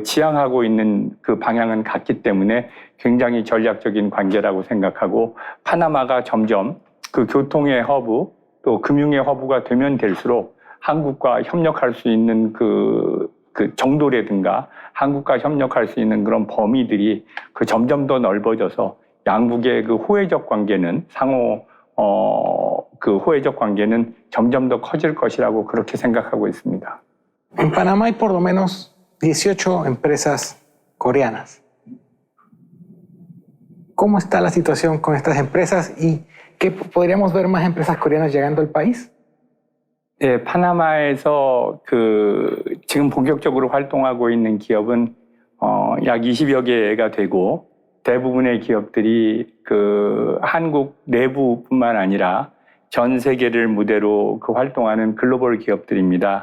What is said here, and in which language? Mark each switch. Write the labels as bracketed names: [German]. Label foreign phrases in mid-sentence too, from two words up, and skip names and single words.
[Korean] 지향하고 있는 그 방향은 같기 때문에 굉장히 전략적인 관계라고 생각하고, 파나마가 점점 그 교통의 허브 또 금융의 허브가 되면 될수록 한국과 협력할 수 있는 그 정도라든가 한국과 협력할 수 있는 그런 범위들이 그 점점 더 넓어져서 양국의 그 호혜적 관계는 그 호혜적 관계는 점점 더 커질 것이라고 그렇게 생각하고 있습니다. [Spanish] En Panamá hay por lo menos 18 empresas coreanas. ¿Cómo está la situación con estas empresas y qué podríamos ver más empresas coreanas llegando al país? [Korean] 네, 파나마에서 그 지금 본격적으로 활동하고 있는 기업은 약 20여 개가 되고, 대부분의 기업들이 그 한국 내부뿐만 아니라 전 세계를 무대로 그 활동하는 글로벌 기업들입니다.